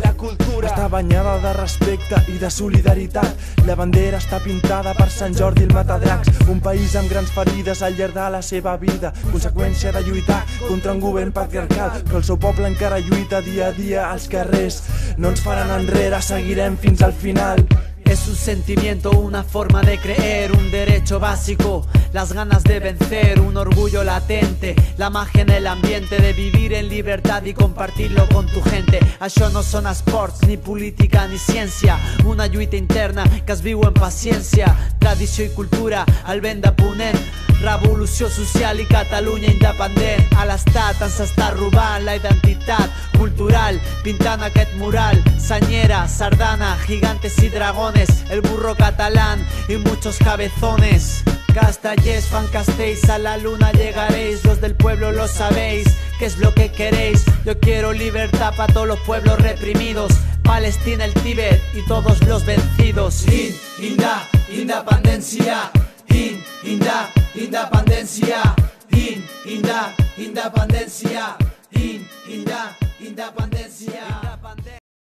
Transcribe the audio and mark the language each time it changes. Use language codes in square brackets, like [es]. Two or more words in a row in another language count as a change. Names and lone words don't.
[ca] La cultura està banyada de respecte i de solidaritat. La bandera està pintada per Sant Jordi el Matadracs. Un país amb grans ferides al llarg de la seva vida, conseqüència de lluitar contra un govern patriarcal, però el seu poble encara lluita dia a dia als carrers. No ens faran enrere, seguirem fins al final. [es] Es un sentimiento, una forma de creer, un derecho básico, las ganas de vencer, un orgullo latente, la magia en el ambiente de vivir en libertad y compartirlo con tu gente. [ca] Això no són esports, ni política ni ciència, una lluita interna que es viu en paciència, tradició i cultura, el vent de ponent, revolució social i Catalunya independent. A l'estat ens està robant la identitat cultural, pintant aquest mural, senyera, sardana, [es] gigantes y dragones, el burro catalán y muchos cabezones. [ca] Castellers fan castells, [es] a la luna llegaréis, los del pueblo lo sabéis, ¿qué es lo que queréis? Yo quiero libertad para todos los pueblos reprimidos, Palestina, el Tíbet y todos los vencidos. Independencia, independencia, independencia, independencia.